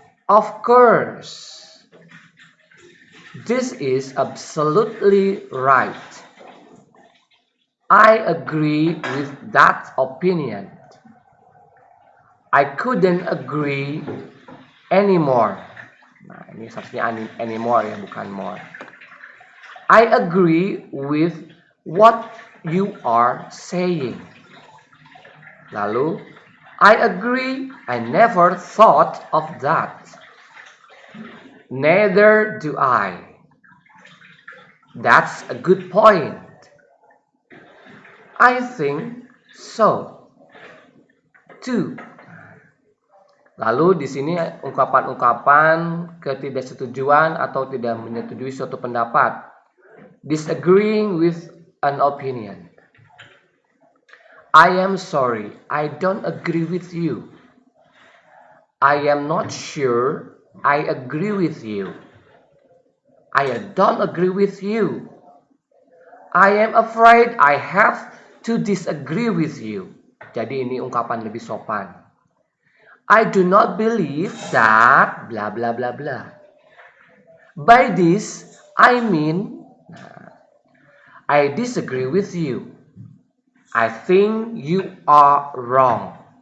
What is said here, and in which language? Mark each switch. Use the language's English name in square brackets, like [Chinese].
[English] Of course, this is absolutely right. I agree with that opinion. I couldn't agree anymore. [Indonesian] Nah, ini seharusnya anymore ya, bukan more. [English] I agree with what you are saying. Lalu, I agree, I never thought of that. Neither do I. That's a good point. I think so, too. [Indonesian] Lalu di sini ungkapan-ungkapan ketidaksetujuan atau tidak menyetujui suatu pendapat. [English] Disagreeing with an opinion. I am sorry, I don't agree with you. I am not sure I agree with you. I don't agree with you. I am afraid I have to disagree with you. [Indonesian] Jadi ini ungkapan lebih sopan. [English] I do not believe that blah blah blah blah. By this, I mean I disagree with you. I think you are wrong.